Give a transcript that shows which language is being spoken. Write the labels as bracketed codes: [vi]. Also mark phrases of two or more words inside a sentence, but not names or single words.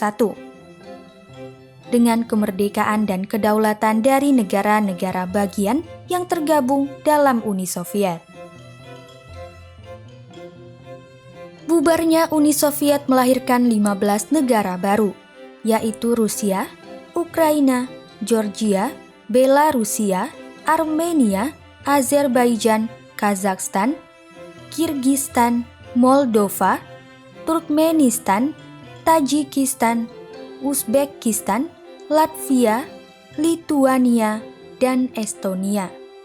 [id] Dengan kemerdekaan dan kedaulatan dari negara-negara bagian yang tergabung dalam Uni Soviet. Bubarnya Uni Soviet melahirkan 15 negara baru, yaitu Rusia, Ukraina, Georgia, Belarusia, Armenia, Azerbaijan, Kazakhstan, Kirgistan, Moldova, Turkmenistan, Tajikistan, Uzbekistan, Latvia, Lituania, dan Estonia.